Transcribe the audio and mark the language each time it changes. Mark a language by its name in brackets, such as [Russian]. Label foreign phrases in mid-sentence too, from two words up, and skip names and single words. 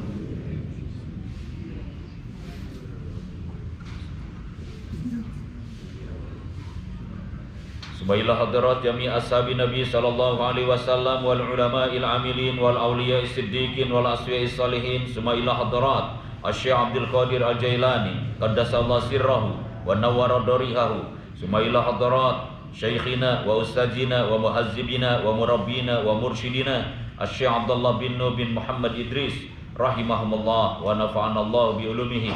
[Arabic] ثم إلى حضرة جميع أصحاب النبي صلى الله عليه وسلم والعلماء العاملين والأولياء الصديقين والأصفياء الصالحين. ثم إلى حضرة الشيخ عبد القادر الجيلاني قدس الله سره ونور ضريحه. ثم إلى حضرة شيخنا وأستاذنا ومهذبنا ومربينا ومرشدنا الشيخ عبد الله بن نوح بن محمد إدريس رحمه الله ونفعنا الله بعلومه.